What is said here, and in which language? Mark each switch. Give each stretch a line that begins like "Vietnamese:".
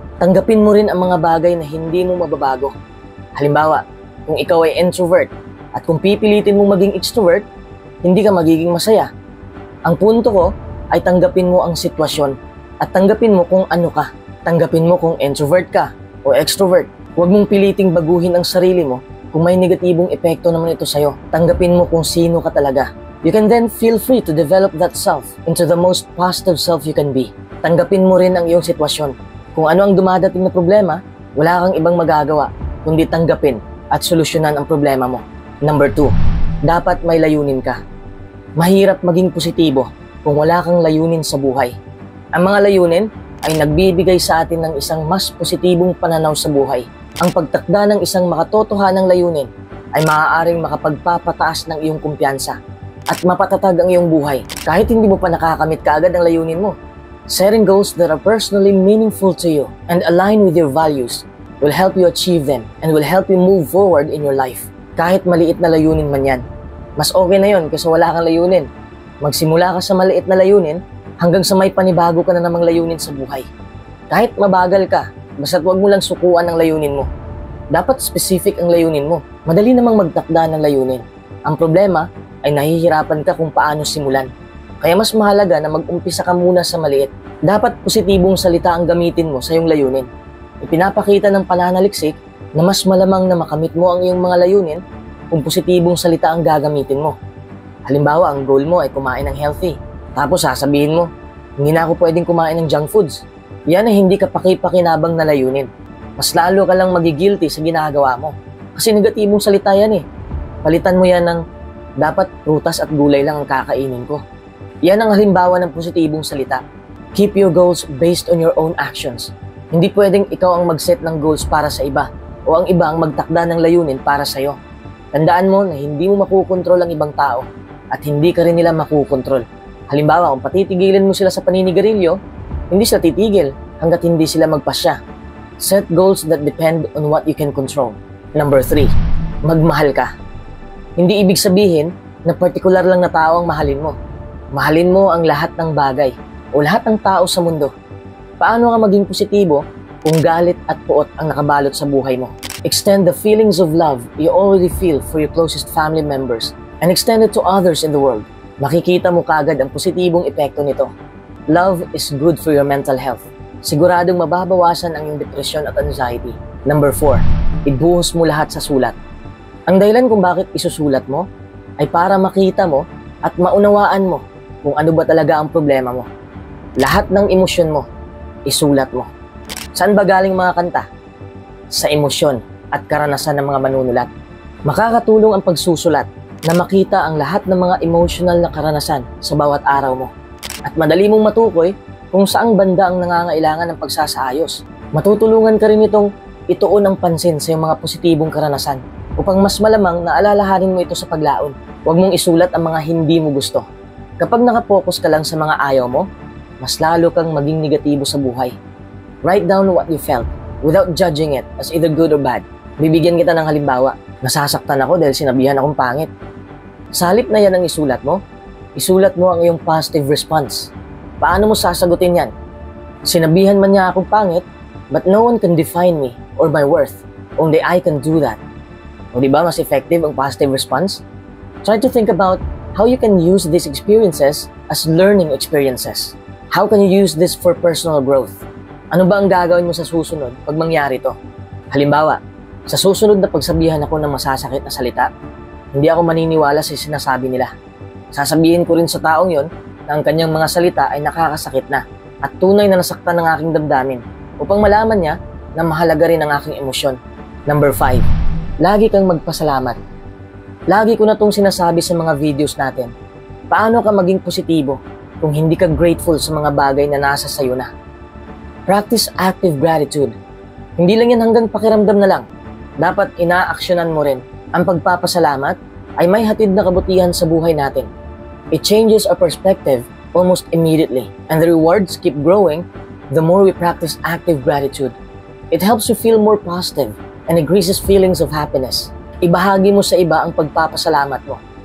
Filipino: Tanggapin mo rin ang mga bagay na hindi mo mababago. Halimbawa, kung ikaw ay introvert at kung pipilitin mong maging extrovert, hindi ka magiging masaya. Ang punto ko ay tanggapin mo ang sitwasyon at tanggapin mo kung ano ka. Tanggapin mo kung introvert ka o extrovert. Huwag mong piliting baguhin ang sarili mo kung may negatibong epekto naman ito sa'yo. Tanggapin mo kung sino ka talaga.
English: You can then feel free to develop that self into the most positive self you can be.
Filipino: Tanggapin mo rin ang iyong sitwasyon. Kung ano ang dumadating na problema, wala kang ibang magagawa kundi tanggapin at solusyonan ang problema mo. Number 2, dapat may layunin ka. Mahirap maging positibo kung wala kang layunin sa buhay. Ang mga layunin ay nagbibigay sa atin ng isang mas positibong pananaw sa buhay. Ang pagtakda ng isang makatotohanang layunin ay maaaring makapagpapataas ng iyong kumpiyansa at mapatatag ang iyong buhay kahit hindi mo pa nakakamit kaagad ang layunin mo.
English: Setting goals that are personally meaningful to you and align with your values will help you achieve them and will help you move forward in your life.
Filipino: Kahit maliit na layunin man yan. Mas okay na yun kasi wala kang layunin. Magsimula ka sa maliit na layunin hanggang sa may panibago ka na namang layunin sa buhay. Kahit mabagal ka, basta't huwag mo lang sukuan ang layunin mo. Dapat specific ang layunin mo. Madali namang magtakda ng layunin. Ang problema ay nahihirapan ka kung paano simulan. Kaya mas mahalaga na mag-umpisa ka muna sa maliit. Dapat positibong salita ang gamitin mo sa iyong layunin. Ipinapakita ng pananaliksik na mas malamang na makamit mo ang iyong mga layunin kung positibong salita ang gagamitin mo. Halimbawa, ang goal mo ay kumain ng healthy. Tapos sasabihin mo, hindi na ako pwedeng kumain ng junk foods. Yan ay hindi ka pakipakinabang na layunin. Mas lalo ka lang magigilty sa ginagawa mo. Kasi negatibong salita yan eh. Palitan mo yan ng dapat prutas at gulay lang ang kakainin ko. Yan ang halimbawa ng positibong salita.
English: Keep your goals based on your own actions.
Filipino: Hindi pwedeng ikaw ang mag-set ng goals para sa iba o ang iba ang magtakda ng layunin para sa'yo. Tandaan mo na hindi mo makukontrol ang ibang tao at hindi ka rin nila makukontrol. Halimbawa, kung patitigilin mo sila sa paninigarilyo, hindi sila titigil hanggat hindi sila magpasya.
English: Set goals that depend on what you can control.
Filipino: Number 3, magmahal ka. Hindi ibig sabihin na partikular lang na tao ang mahalin mo. Mahalin mo ang lahat ng bagay o lahat ng tao sa mundo. Paano ka maging positibo kung galit at puot ang nakabalot sa buhay mo?
English: Extend the feelings of love you already feel for your closest family members and extend it to others in the world.
Filipino: Makikita mo kagad ang positibong epekto nito.
English: Love is good for your mental health.
Filipino: Siguradong mababawasan ang iyong depression at anxiety. Number 4, ibuhos mo lahat sa sulat. Ang dahilan kung bakit isusulat mo ay para makita mo at maunawaan mo kung ano ba talaga ang problema mo. Lahat ng emosyon mo, isulat mo. Saan ba galing mga kanta? Sa emosyon at karanasan ng mga manunulat. Makakatulong ang pagsusulat na makita ang lahat ng mga emotional na karanasan sa bawat araw mo. At madali mong matukoy kung saang banda ang nangangailangan ng pagsasaayos. Matutulungan ka rin itong ituon ang pansin sa iyong mga positibong karanasan upang mas malamang na alalahanin mo ito sa paglaon. Huwag mong isulat ang mga hindi mo gusto. Kapag nakapokus ka lang sa mga ayaw mo, mas lalo kang maging negatibo sa buhay.
English: Write down what you felt without judging it as either good or bad.
Filipino: Bibigyan kita ng halimbawa. Nasasaktan ako dahil sinabihan akong pangit. Sa halip na yan ang isulat mo ang iyong positive response. Paano mo sasagutin yan? Sinabihan man niya akong pangit,
English: but no one can define me or my worth. Only I can do that.
Filipino: O diba mas effective ang positive response?
English: Try to think about how you can use these experiences as learning experiences. How can you use this for personal growth?
Filipino: Ano ba ang gagawin mo sa susunod pag mangyari to? Halimbawa, sa susunod na pagsabihan ako ng masasakit na salita, hindi ako maniniwala sa sinasabi nila. Sasabihin ko rin sa taong yon na ang kanyang mga salita ay nakakasakit na at tunay na nasaktan ng aking damdamin upang malaman niya na mahalaga rin ang aking emosyon. Number 5, lagi kang magpasalamat. Lagi ko na itong sinasabi sa mga videos natin. Paano ka maging positibo kung hindi ka grateful sa mga bagay na nasa sayo na?
English: Practice active gratitude.
Filipino: Hindi lang yan hanggang pakiramdam na lang. Dapat inaaksyonan mo rin. Ang pagpapasalamat ay may hatid na kabutihan sa buhay natin.
English: It changes our perspective almost immediately, and the rewards keep growing the more we practice active gratitude. It helps you feel more positive and increases feelings of happiness.
Filipino: Ibahagi mo sa iba ang pagpapasalamat mo.